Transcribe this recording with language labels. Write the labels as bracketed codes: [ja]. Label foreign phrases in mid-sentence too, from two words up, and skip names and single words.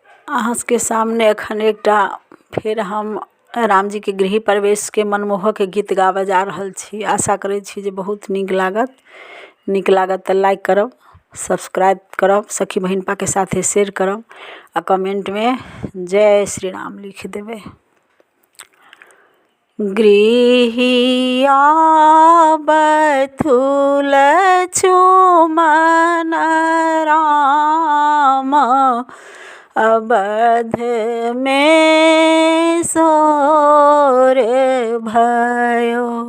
[mai] अहाँ के सामने एखन एकटा फेर हम राम जी के गृह प्रवेश के मनमोहक गीत गाबऽ जा रहल छी। आशा करै छी जे बहुत नीक लागत तऽ लाइक करब, सब्सक्राइब करब, सखी बहिनपा के साथे शेयर करब आ कमेंट में जय श्री राम लिख देबै। गृहिया बथुल छुमन राम अवध में सोर भयो।